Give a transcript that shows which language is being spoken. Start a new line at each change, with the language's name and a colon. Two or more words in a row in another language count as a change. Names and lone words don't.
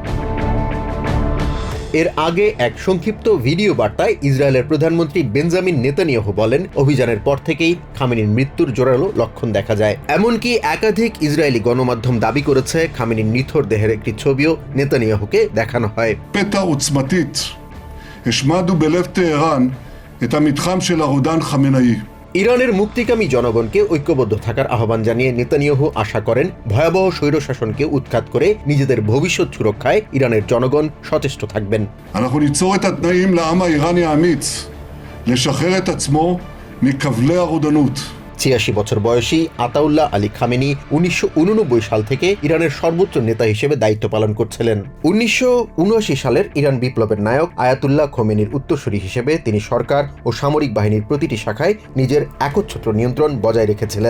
Bangla: এর আগে এক সংক্ষিপ্ত ভিডিও বার্তায় ইসরায়েলের প্রধানমন্ত্রী বেঞ্জামিন নেতানিয়াহু বলেন, অভিযানের পর থেকেই খামেনির মৃত্যুর জোরালো লক্ষণ দেখা যায়। এমনকি একাধিক ইসরায়েলি গণমাধ্যম দাবি করেছে, খামেনির নিথর দেহের একটি ছবিও নেতানিয়াহুকে দেখানো হয়।
Hebrew: פתע עוצמתית השמדנו בלב טהרן את המתחם של הרודן חמינאי.
Bangla: ইরানের মুক্তিকামী জনগণকে ঐক্যবদ্ধ থাকার আহ্বান জানিয়ে নেতানিয়াহু আশা করেন, ভয়াবহ স্বৈরশাসনকে উৎখাত করে নিজেদের ভবিষ্যৎ সুরক্ষায় ইরানের জনগণ সচেষ্ট থাকবেন।
Hebrew: אנחנו ניצור את התנאים לעם האיראני האמיץ לשחרר את עצמו מכבלי הרודנות.
Bangla: 86 বছর বয়সী আতাউল্লাহ আলী খামেনি 1989 সাল থেকে ইরানের সর্বোচ্চ নেতা হিসেবে দায়িত্ব পালন করছিলেন। 1979 সালের ইরান বিপ্লবের নায়ক আয়াতুল্লাহ খোমেনির উত্তরসূরি হিসেবে তিনি সরকার ও সামরিক বাহিনীর প্রতিটি শাখায় নিজের একচ্ছত্র নিয়ন্ত্রণ বজায় রেখেছিলেন।